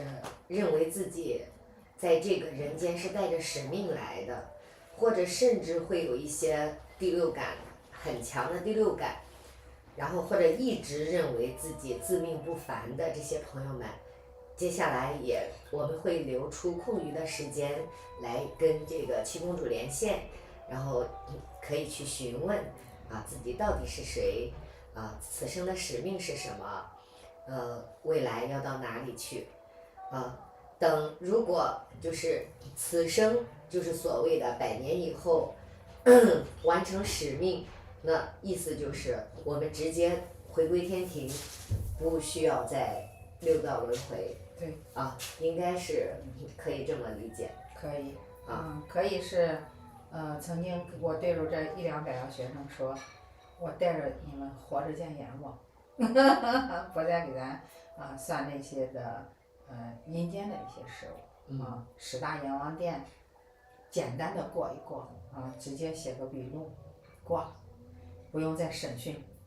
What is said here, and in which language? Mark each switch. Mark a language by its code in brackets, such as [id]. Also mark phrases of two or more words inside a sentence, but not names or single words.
[zh] 認為自己在這個人間是帶着使命來的，或者甚至會有一些第六感，很強的第六感，然後或者一直認為自己自命不凡的這些朋友們，接下來也我們會留出空餘的時間來跟這個七公主連線，然後可以去詢問自己到底是誰，此生的使命是什麼，未來要到哪裡去，等如果就是此生就是所謂的100年以後完成使命，那意思就是我們直接回歸天庭，不需要再六道輪迴。對。應該是可以這麼理解。可以。可以是，曾經我對着這100-200個學生說，我帶着你們活着見閻王，不再給咱算那些的陰間的一些事物10大閻王殿，簡單的過一過直接寫個筆錄，過了，不用再審訊。